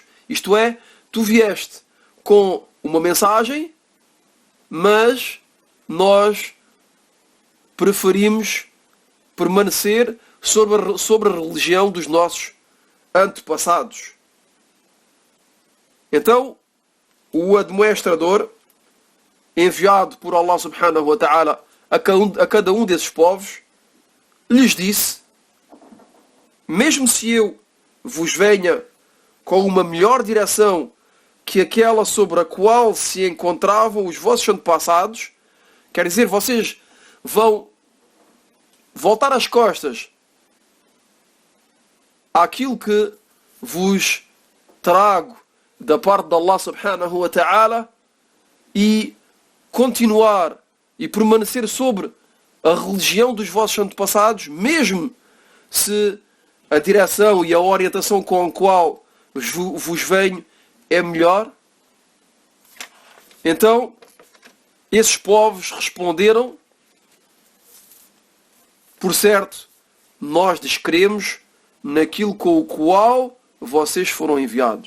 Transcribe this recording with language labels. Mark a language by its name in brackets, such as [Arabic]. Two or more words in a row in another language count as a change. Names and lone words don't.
[Portuguese] Isto é, tu vieste com uma mensagem, mas nós preferimos permanecer sobre a religião dos nossos antepassados. Então, o admoestador, enviado por Allah [Arabic] سبحانه وتعالى [Portuguese] a cada um desses povos, lhes disse: mesmo se eu vos venha com uma melhor direção que aquela sobre a qual se encontravam os vossos antepassados, quer dizer, vocês vão voltar as costas àquilo que vos trago da parte de Allah [Arabic] سبحانه وتعالى [Portuguese] e continuar e permanecer sobre a religião dos vossos antepassados, mesmo se a direção e a orientação com a qual vos venho é melhor. Então, esses povos responderam: por certo, nós descremos naquilo com o qual vocês foram enviados.